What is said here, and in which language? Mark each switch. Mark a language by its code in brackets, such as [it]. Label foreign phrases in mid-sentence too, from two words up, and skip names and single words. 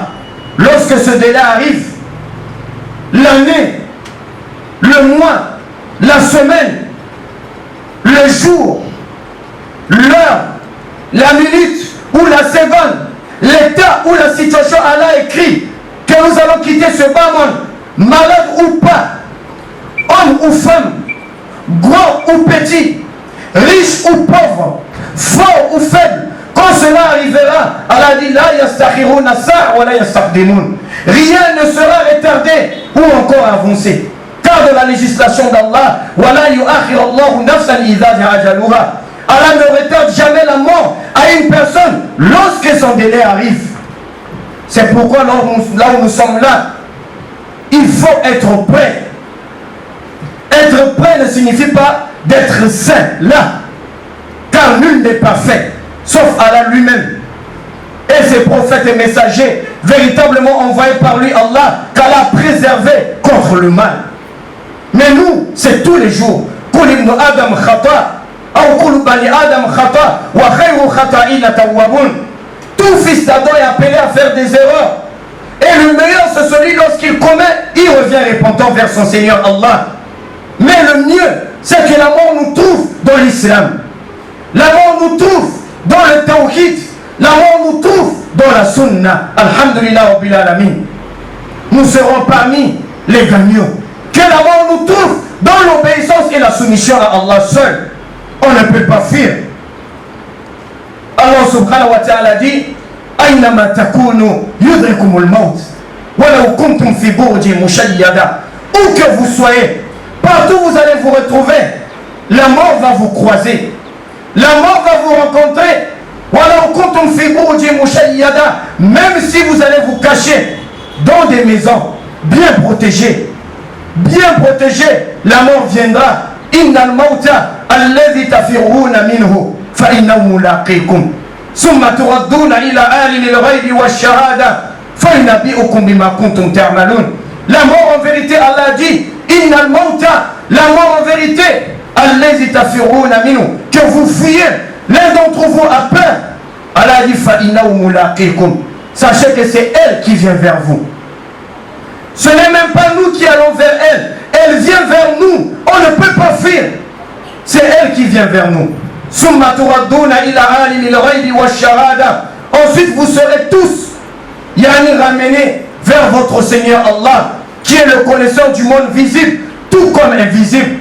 [fr] Lorsque ce délai arrive, l'année, le mois, la semaine, le jour, l'heure, la minute ou la seconde, l'état ou la situation, Allah écrit que nous allons quitter ce bas monde, malade ou pas, homme ou femme, grand ou petit, riche ou pauvre, fort ou faible. Quand cela arrivera, Allah dit [ar] لا يستأخرون ساعة ولا يستقدمون. [fr] Rien ne sera retardé ou encore avancé. Car de la législation d'Allah, [ar] ولا يؤخر الله نفسا إذا جاء أجلها. [fr] Allah ne retarde jamais la mort à une personne lorsque son délai arrive. C'est pourquoi là où nous sommes là, il faut être prêt. Être prêt ne signifie pas d'être saint là, car nul n'est parfait, sauf Allah lui-même. Et ses prophètes et messagers, véritablement envoyés par lui, Allah, qu'Allah a préservé contre le mal. Mais nous, c'est tous les jours. [ar] كل ابن آدم خطاء, ou كل بني آدم خطاء، وخير الخطائين التوابون. [fr] Tout fils d'Adam est appelé à faire des erreurs. Et le meilleur, c'est celui lorsqu'il commet, il revient repentant vers son Seigneur Allah. Mais le mieux, c'est que la mort nous trouve dans l'islam. La mort nous trouve dans le tawhid. La mort nous trouve dans la sunna. [ar] الحمد لله رب العالمين. [fr] Nous serons parmi les gagnants. Que la mort nous trouve dans l'obéissance et la soumission à Allah seul. On ne peut pas fuir. [ar] الله سبحانه وتعالى dit أينما تكونوا يدرككم الموت ولو كنتم في بروج مشيدة. [fr] Où que vous soyez, partout vous allez vous retrouver, la mort va vous croiser. La mort va vous rencontrer. [ar] ولو كنتم في بروج مشيدة. [fr] Même si vous allez vous cacher dans des maisons bien protégées, la mort viendra. [ar] إن الموت الذي تفرون منه فإنه ملاقيكم ثم تردون إلى عالم الغيب والشهادة فينبئكم بما كنتم تعملون. [fr] La mort en vérité, Allah dit [ar] إن الموت, [fr] la mort en vérité [ar] الذي تفرون منه, [fr] que vous fuyez, l'un d'entre vous a peur. Allah dit [ar] فإنه ملاقيكم, [fr] sachez que c'est elle qui vient vers vous. Ce n'est même pas nous qui allons vers elle. Elle vient vers nous. On ne peut pas fuir. C'est elle qui vient vers nous. Ensuite, vous serez tous ramenés vers votre Seigneur Allah, qui est le connaisseur du monde visible, tout comme invisible.